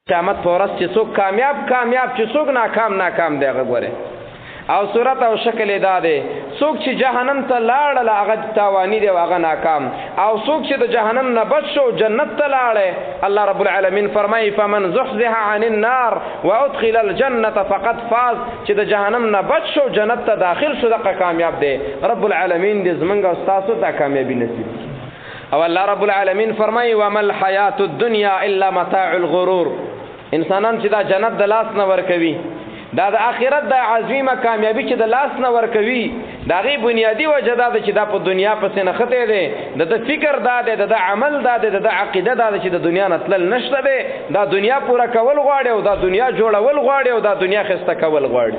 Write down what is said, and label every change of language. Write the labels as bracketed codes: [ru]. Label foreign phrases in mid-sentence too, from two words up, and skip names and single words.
[ps] قیامت پورس چې څوک کامیاب چې څوک ناکام دی هغه ګوره. او صورت او شکل دا دی څوک چې جهنم ته لاړل هغه تاوانی دی او هغه ناکام، او څوک چې د جهنم نه بچ شو جنت ته لاړ. الله رب العالمین فرمایي [ar] فمن زحزح عن النار وادخل الجنه فقد فاز، [ps] چې د جهنم نه بچ شو جنت ته داخل شو دغه کامیاب دی. رب العالمین دې زمونږ او تاسو ته کامیابی نصیب کړي. او الله رب العالمین فرمایي [ar] وما الحیات الدنیا الا متاع الغرور. [ps] انسانان چې دا جنت د لاس نه ورکوي، دا د آخرت د عظیمه کامیابی چې د لاس نه ورکوي، دا غي بنیادی وجه دا چې دا په دنیا پسې نه خته دی، د فکر دا دی، د عمل دا دی، د عقیده دا دی چې د دنیا نه تلل نشته دی، دا دنیا پورا کول غواړي او دا دنیا جوړول غواړي او دا دنیا خسته کول غواړي.